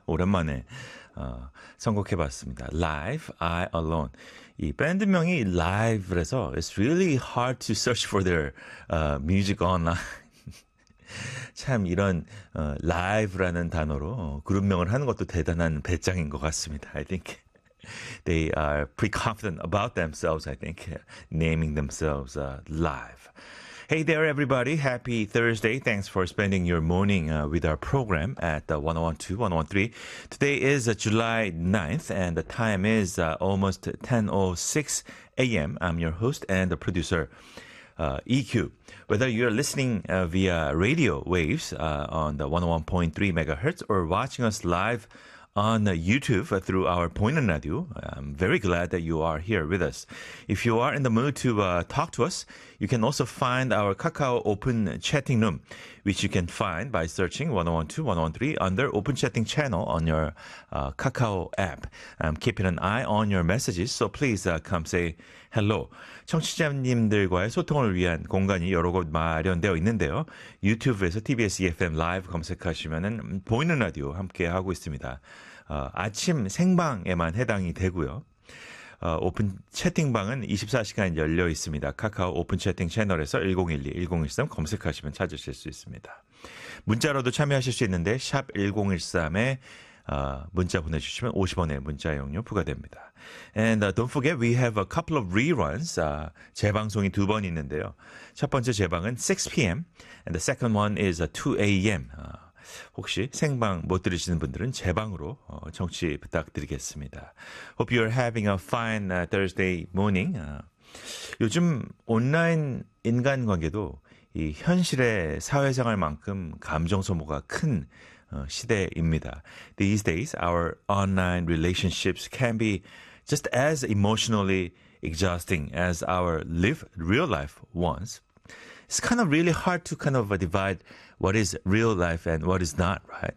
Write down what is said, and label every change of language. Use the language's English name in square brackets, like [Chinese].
[Korean] 오랜만에 선곡해봤습니다. [English] Live I Alone. [Korean] 이 밴드명이 [English] Live라서 it's really hard to search for their music online. [Korean] 참 이런 Live라는 단어로 그룹명을 하는 것도 대단한 배짱인 것 같습니다. [English] I think. They are pretty confident about themselves, I think, naming themselves Live. Hey there, everybody. Happy Thursday. Thanks for spending your morning with our program at 101.2, 101.3. Today is July 9th, and the time is almost 10:06 a.m. I'm your host and the producer, EQ. Whether you're listening via radio waves on the 101.3 megahertz or watching us live on YouTube through our Boyna Radio, I'm very glad that you are here with us. If you are in the mood to talk to us, you can also find our Kakao Open Chatting Room, which you can find by searching 101.2, 101.3 under Open Chatting Channel on your Kakao app. I'm keeping an eye on your messages, so please come say hello. [Korean] 청취자님들과의 소통을 위한 공간이 여러 곳 마련되어 있는데요. 유튜브에서 TBS EFM 라이브 검색하시면은 Boyna Radio 함께하고 있습니다. 아침 생방에만 해당이 되고요. 오픈 채팅방은 24시간 열려 있습니다. 카카오 오픈 채팅 채널에서 1012, 1013 검색하시면 찾으실 수 있습니다. 문자로도 참여하실 수 있는데 샵 1013에 문자 보내주시면 50원의 문자 이용료 부과됩니다. [English] And don't forget we have a couple of reruns. [Korean] 재방송이 두 번 있는데요. 첫 번째 재방은 [English] 6 PM and the second one is 2 AM. [Korean] 혹시 생방 못 들으시는 분들은 재방으로 청취 부탁드리겠습니다. [English] Hope you're having a fine Thursday morning. [Korean] 요즘 온라인 인간관계도 이 현실의 사회생활만큼 감정 소모가 큰 시대입니다. [English] These days, our online relationships can be just as emotionally exhausting as our real life ones. It's kind of really hard to kind of divide what is real life and what is not, right?